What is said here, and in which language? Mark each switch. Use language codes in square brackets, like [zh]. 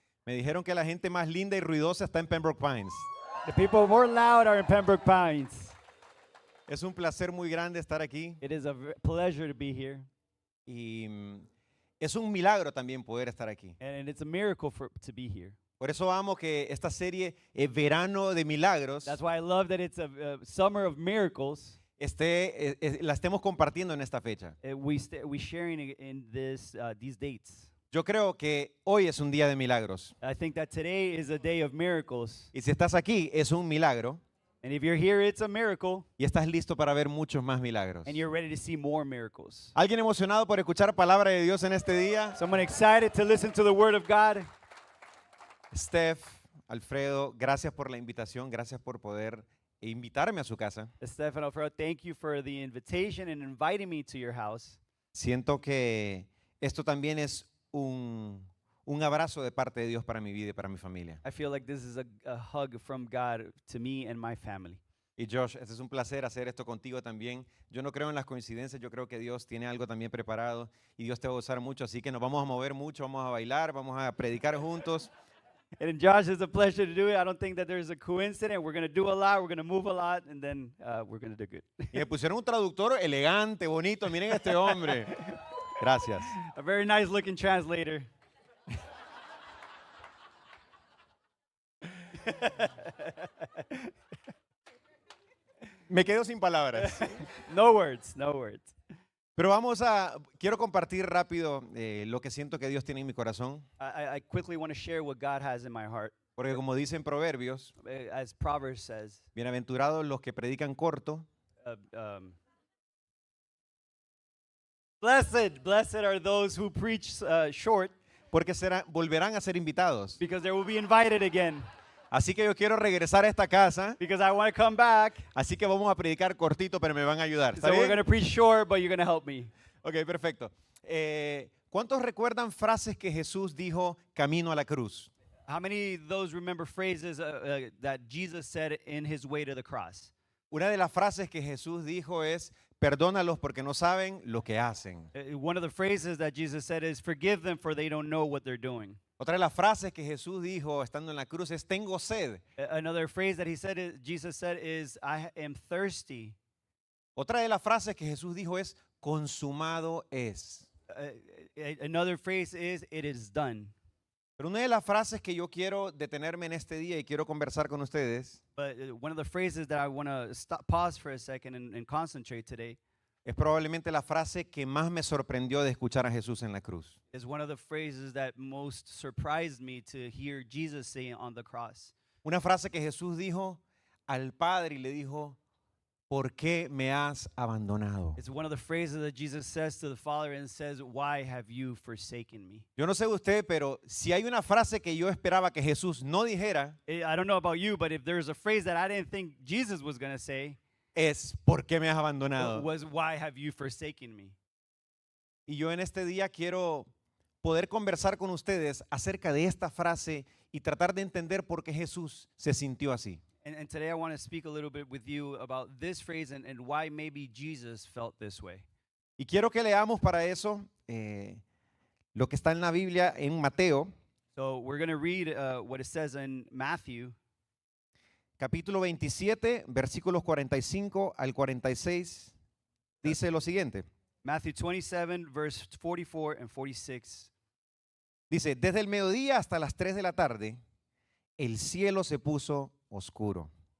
[es] Me dijeron que la gente más linda y ruidosa está en Pembroke Pines. [en] The people more loud are in Pembroke Pines. [es] Es un placer muy grande estar aquí [en] It is a pleasure to be here, [es] y es un milagro también poder estar aquí. [en] and it's a miracle to be here. [es] Por eso amo que esta serie Verano de Milagros [en] That's why I love that it's a summer of miracles. [es] la estemos compartiendo en esta fecha. [en] We sharing in these dates. [es] Yo creo que hoy es un día de milagros. [en] I think that today is a day of miracles, [es] Y si estás aquí, es un milagro [en] and if you're here, it's a miracle, [es] y estás listo para ver muchos más milagros. [en] and you're ready to see more miracles. [es] ¿Alguien emocionado por escuchar palabra de Dios en este día? [en] Someone excited to listen to the Word of God? [es] Steph, Alfredo, gracias por la invitación, gracias por poder invitarme a su casa. [en] Stefano, thank you for the invitation and inviting me to your house. [es] Siento que esto también es un abrazo de parte de Dios para mi vida y para mi familia. [en] I feel like this is a hug from God to me and my family. [es] Y Josh, este es un placer hacer esto contigo también. Yo no creo en las coincidencias, yo creo que Dios tiene algo también preparado y Dios te va a usar mucho, así que nos vamos a mover mucho, vamos a bailar, vamos a predicar juntos. [en] And Josh, it's a pleasure to do it. I don't think that there's a coincidence. We're going to do a lot, we're going to move a lot, and then we're going to do good. [es] Y me pusieron un traductor elegante, bonito, miren a este hombre. Gracias. [en] A very nice looking translator. [es] Me quedo sin palabras. [en] No words, no words. [es] Pero quiero compartir rápido lo que siento que Dios tiene en mi corazón. [en] I quickly want to share what God has in my heart. [es] Porque como dicen Proverbios, [en] As Proverbs says, [es] bienaventurados los que predican corto, [en] uh, um, blessed are those who preach short, [es] porque volverán a ser invitados. [en] because they will be invited again. [es] Así que yo quiero regresar a esta casa, [en] Because I want to come back. [es] así que vamos a predicar cortito, pero me van a ayudar. ¿Está [en] So we're [es] bien? [en] going to preach short, but you're going to help me. [es] Ok, perfecto. ¿Cuántos recuerdan frases que Jesús dijo camino a la cruz? [en] How many of those remember phrases that Jesus said in his way to the cross? [es] Una de las frases que Jesús dijo es, perdónalos porque no saben lo que hacen. [en] One of the phrases that Jesus said is, forgive them for they don't know what they're doing. [es] Otra de las frases que Jesús dijo estando en la cruz es, tengo sed. [en] Another phrase that Jesus said is, I am thirsty. [es] Otra de las frases que Jesús dijo es, consumado es. [en] Another phrase is, it is done. [es] Pero una de las frases que yo quiero detenerme en este día y quiero conversar con ustedes [en] But one of the phrases that I want to pause for a second and concentrate today [es] es probablemente la frase que más me sorprendió de escuchar a Jesús en la cruz. [en] is one of the phrases that most surprised me to hear Jesus say on the cross. [es] Una frase que Jesús dijo al Padre y le dijo, ¿por qué me has abandonado? [en] It's one of the phrases that Jesus says to the Father and says, why have you forsaken me? [es] Yo no sé usted, pero si hay una frase que yo esperaba que Jesús no dijera, [en] I don't know about you, but if there's a phrase that I didn't think Jesus was going to say, [es] es ¿por qué me has abandonado? [en] was why have you forsaken me? [es] Y yo en este día quiero poder conversar con ustedes acerca de esta frase y tratar de entender por qué Jesús se sintió así. [en] And today I want to speak a little bit with you about this phrase and why maybe Jesus felt this way. [es] Y quiero que leamos para eso lo que está en la Biblia en Mateo, [en] So we're going to read what it says in Matthew [es] capítulo 27, versículos 45 al 46. Dice lo siguiente. [en] Matthew 27, verse 44 and 46. [es] Dice, desde el mediodía hasta las 3 de la tarde, el cielo se puso oscuro.